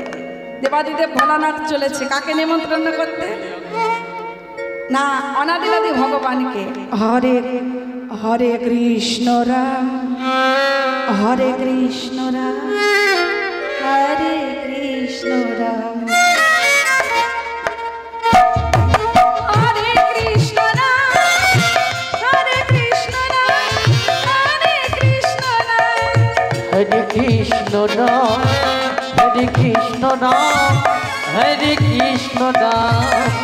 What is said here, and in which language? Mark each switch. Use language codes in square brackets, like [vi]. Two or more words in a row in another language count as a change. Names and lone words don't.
[bn] দেবাদিদেব ভোলানাথ চলেছে কাকে নিমন্ত্রণ করতে? না, অনাদিরাদি ভগবানকে। [sa] হরে হরে কৃষ্ণ রাম, হরে কৃষ্ণ রাম, হরে কৃষ্ণ রাম, Hare Krishna Ram, Hare Krishna Ram, Hare Krishna Ram.